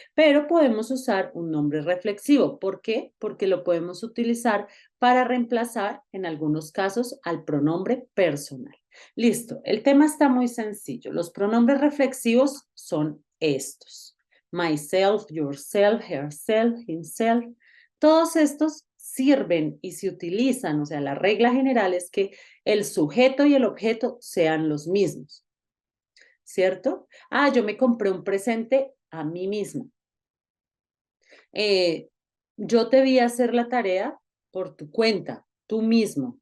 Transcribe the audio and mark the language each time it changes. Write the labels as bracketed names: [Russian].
[Spanish] Pero podemos usar un nombre reflexivo. ¿Por qué? Porque lo podemos utilizar para reemplazar, en algunos casos, al pronombre personal. Listo, el tema está muy sencillo. Los pronombres reflexivos son estos. [English] Myself, yourself, herself, himself. [Spanish] Todos estos sirven y se utilizan, o sea, la regla general es que el sujeto y el objeto sean los mismos, ¿cierto? Yo me compré un presente a mí mismo. Yo te vi hacer la tarea por tu cuenta, tú mismo.